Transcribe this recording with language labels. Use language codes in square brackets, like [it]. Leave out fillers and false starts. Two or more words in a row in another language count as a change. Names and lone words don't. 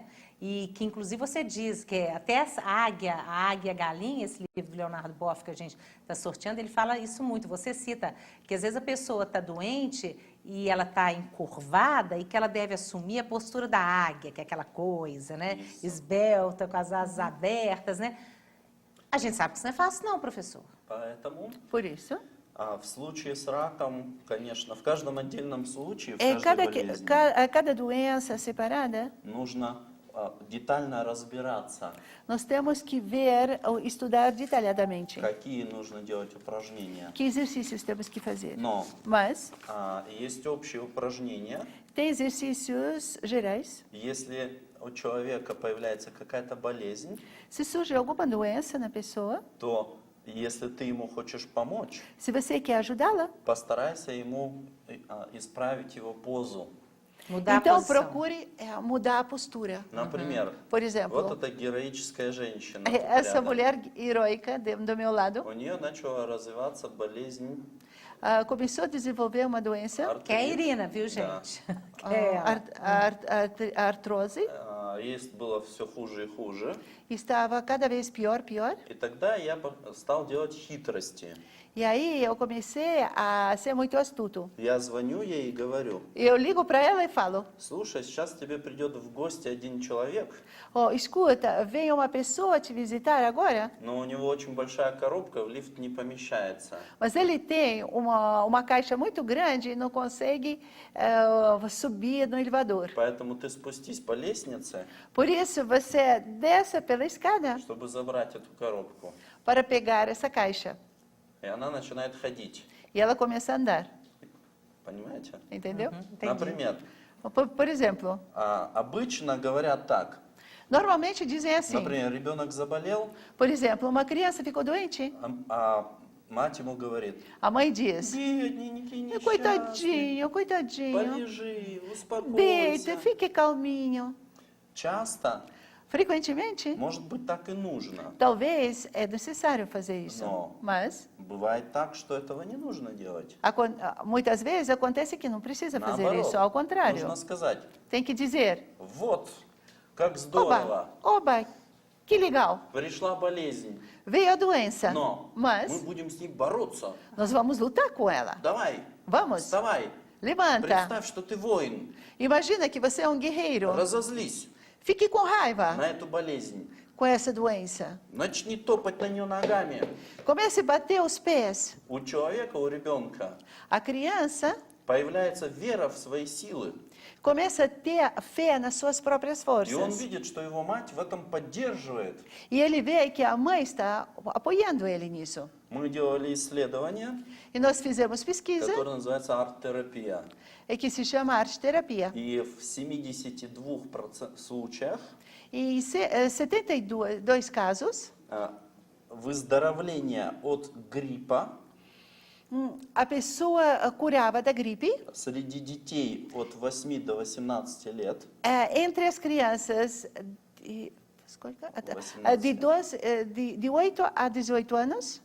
[pt] E que, inclusive, você diz que até a águia galinha, esse livro do Leonardo Boff que a gente está sorteando, ele fala isso muito. Você cita que, às vezes, a pessoa está doente e ela está encurvada e que ela deve assumir a postura da águia, que é aquela coisa, né? Isso. Esbelta, com as asas abertas, né? A gente sabe que isso não é fácil, não, professor. [ru] Поэтому [pt] Por isso, [ru] в случае с раком, конечно, в каждом отдельном случае, в [pt] é [ru] каждой болезни [pt] cada doença separada, [ru] нужно детально разбираться, [pt] nós temos que ver ou estudar detalhadamente [ru] какие нужно делать упражнения. [pt] que exercícios temos que fazer. [ru] Но [pt] Mas [ru] есть общие упражнения. [pt] tem exercícios gerais. [ru] Если у человека появляется какая-то болезнь, [pt] Se surge alguma doença na pessoa, [ru] то если ты ему хочешь помочь, [pt] se você quer ajudá-la, [ru] постарайся ему исправить его позу. [pt] Mudar a então posição. procure mudar a postura. [ru] Например, [pt] Por exemplo, [ru] вот эта героическая женщина. тут [pt] essa [ru] рядом. [pt] mulher heróica do meu lado [ru] У нее начала развиваться болезнь [pt] começou a desenvolver uma doença, Que é a [ru] артрит. [pt] Irina, viu, gente? Que é ela. a artrose, [ru] Ей было все хуже и хуже. [pt] estava cada vez pior. [ru] И тогда я стал делать хитрости. [pt] E aí eu comecei a ser muito astuto. [ru] Я звоню ей и говорю: [pt] Eu ligo para ela e falo: [ru] слушай, сейчас тебе придет в гости один человек, [pt] "Oh, escuta, vem uma pessoa te visitar agora, [ru] но у него очень большая коробка, в лифт не помещается. [pt] mas ele tem uma caixa muito grande e não consegue subir no elevador. [ru] Поэтому ты спустись по лестнице, [pt] Por isso, você desça pela escada [ru] чтобы забрать эту коробку. [pt] para pegar essa caixa." [ru] И она начинает ходить. [pt] E ela começa a andar, [ru] Понимаете? [pt] entendeu? [ru] Например, [pt] Por exemplo, [ru] обычно говорят так. [pt] normalmente dizem assim, [ru] Например, ребенок заболел, [pt] por exemplo, uma criança ficou doente, [ru] а мать ему говорит: [pt] a mãe diz: [ru] бедненький, несчастный, [pt] coitadinho, coitadinho, [ru] полежи, [pt] deita, [ru] успокойся. [pt] fique calminho. [ru] Часто, [pt] Frequentemente, [ru] может быть, так и нужно. [pt] talvez é necessário fazer isso, Não. mas [ru] Бывает так, что этого не нужно делать. [pt] muitas vezes acontece que não precisa fazer [ru] Наоборот, [pt] isso, ao contrário, [ru] нужно сказать: [pt] tem que dizer: [ru] вот Как здорово! [pt] Oba, que legal. [ru] Пришла болезнь. [pt] Veio a doença, [ru] Но [pt] mas [ru] мы будем с ней бороться. [pt] nós vamos lutar com ela. [ru] Давай, [pt] Vamos, [ru] вставай. [pt] levanta. [ru] Представь, что ты воин. [pt] Imagina que você é um guerreiro. [ru] Разозлись [pt] Fique com raiva [ru] на эту болезнь. [pt] com essa doença. [ru] Начни топать на нее ногами. [pt] Comece a bater os pés. [ru] У человека, у ребенка [pt] A criança [ru] появляется вера в свои силы. [pt] começa a ter fé nas suas próprias [ru] И он [pt] forças. [ru] видит, что его мать в этом поддерживает. [pt] E ele vê que a mãe está apoiando ele nisso. [ru] Мы делали исследование, [pt] E nós fizemos pesquisa [ru] которое называется арт-терапия. [pt] que se chama arte-terapia. [ru] И в 72% случаях [pt] E em 72 casos, [ru] выздоровление от гриппа [pt] a pessoa curava da gripe. [ru] среди детей от 8 до 18 лет [pt] Entre as crianças de 8 a 18 anos,